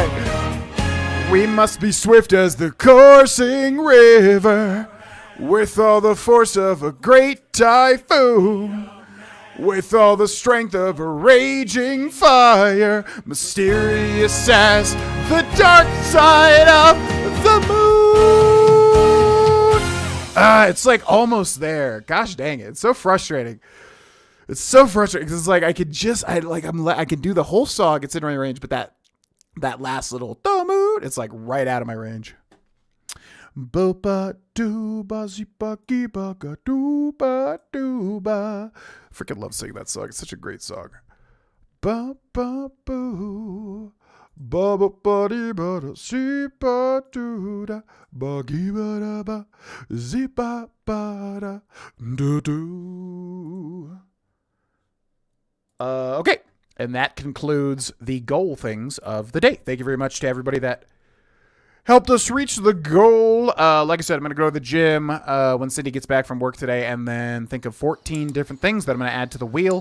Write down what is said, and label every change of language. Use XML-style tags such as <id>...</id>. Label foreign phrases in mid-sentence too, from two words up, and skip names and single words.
<en>We must be swift as the coursing river, with all the force of a great typhoon, with all the strength of a raging fire, mysterious as the dark side of the moon. It's like almost there. Gosh dang it. It's so frustrating. It's so frustrating because it's like I could just, I could do the whole song. It's in my range, but that last little the moon, it's like right out of my range. Bopa dooba zipa giba ga dooba dooba. Freaking love singing that song. It's such a great song. Ba ba boo. Ba ba ba dee ba da zipa doo da ba giba da ba zipa ba da doo doo. Okay. And that concludes the goal things of the day. Thank you very much to everybody that helped us reach the goal. Like I said, I'm going to go to the gym when Cindy gets back from work today and then think of 14 different things that I'm going to add to the wheel.</en>